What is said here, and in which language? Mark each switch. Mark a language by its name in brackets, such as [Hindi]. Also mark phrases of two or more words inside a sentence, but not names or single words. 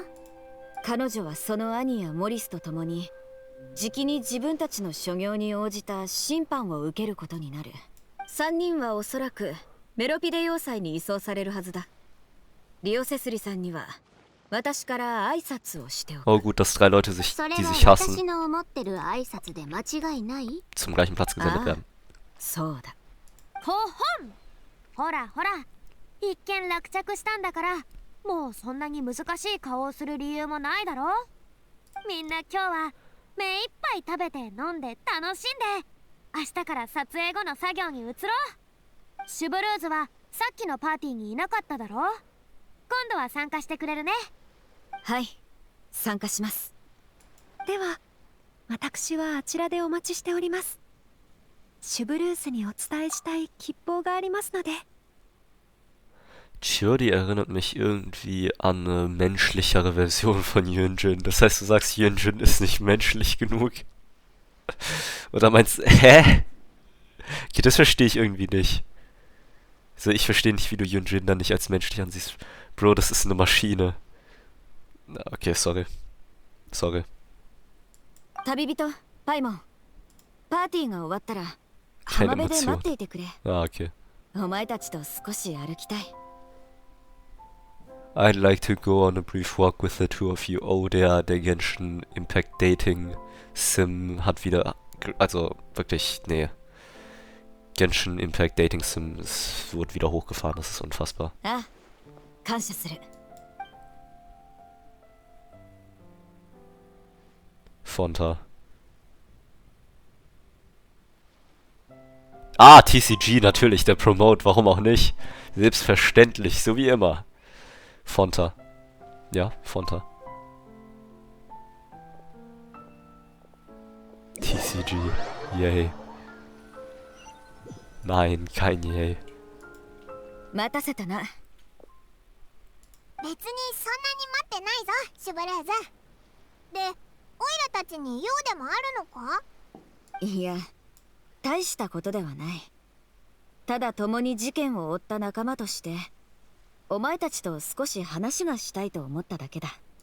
[Japanese] 彼女はその兄やモリスと共にじきに自分たちの所業に応じた審判を受けることになる。3人はおそらくメロピデ要塞に移送されるはずだ。リオセスリさんには私から挨拶をしておく。 [German] Oh gut, dass 3 Leute, die sich hassen, [Japanese] 私の思ってる挨拶で間違いない？ [German] zum gleichen Platz gesendet werden. [Japanese] そうだ。ほほん。ほらほら。一見落着したんだから、もうそんなに難しい顔をする理由もないだろ。みんな今日は目いっぱい食べて飲んで楽しんで、明日から撮影後の作業に移ろう。シュブルーズはさっきのパーティーにいなかっただろ。今度は参加してくれるね。はい、参加します。では私はあちらでお待ちしております。シュブルースにお伝えしたい吉報がありますので。 [German] Chiori erinnert mich irgendwie an eine menschlichere Version von Yunjin. Das heißt, du sagst, Yunjin ist nicht menschlich genug? Oder meinst du, hä? Okay, das verstehe ich irgendwie nicht. Also ich verstehe nicht, wie du Yunjin dann nicht als menschlich ansiehst. Bro, das ist eine Maschine. Okay, sorry. Sorry. [Japanese] 旅人、パイモン。パーティーが終わったら浜辺で待っていてくれ。 [German] Ah, okay. [Japanese] お前たちと少し歩きたい。 [English] I'd like to go on a brief walk with the two of you. [German] Oh, der Genshin Impact Dating Sim hat wieder... Also, wirklich, nee. Genshin Impact Dating Sim, es wurde wieder hochgefahren, das ist unfassbar. [Japanese] Ah, 感謝する。 [German] Fonta. Ah, TCG, natürlich, der Promote, warum auch nicht? Selbstverständlich, so wie immer. Fonta. Ja, Fonta. TCG. Yay. Nein, kein Yay. [Japanese] 待たせたな。別にそんなに待ってないぞ、シュブルーズ。で、オイラたちに用でもあるのか？いや、大したことではない。ただ共に事件を追った仲間としてお前たちと少し話がしたいと思っただけだ。